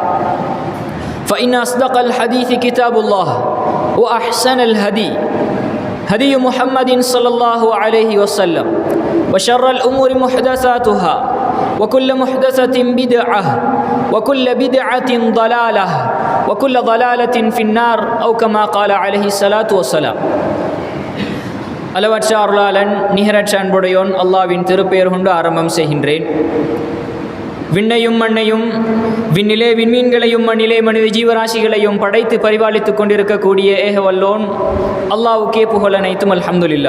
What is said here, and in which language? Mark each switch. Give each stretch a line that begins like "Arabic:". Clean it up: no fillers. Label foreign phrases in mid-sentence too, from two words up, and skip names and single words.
Arabic: فإن أصدق الحديث كتاب الله وأحسن الهدي هدي محمد صلى الله عليه وسلم وشر الأمور محدثاتها وكل محدثة بدعة وكل بدعة ضلالة وكل ضلالة في النار أو كما قال عليه الصلاة والسلام
Tamil: அளவற்ற அருளாளன் நிகரற்ற அன்புடையோன் அல்லாஹ்வின் திருப்பெயர் கொண்டு ஆரம்பம் செய்கின்றேன். விண்ணையும் மண்ணையும் விண்ணிலே விண்மீன்களையும் மண்ணிலே மனித ஜீவராசிகளையும் படைத்து பரிபாலித்துக் கொண்டிருக்கக்கூடிய ஏகவல்லோன் அல்லாஹ்வுக்கே புகழ் அனைத்தும் அல்ஹம்துலில்லாஹ்.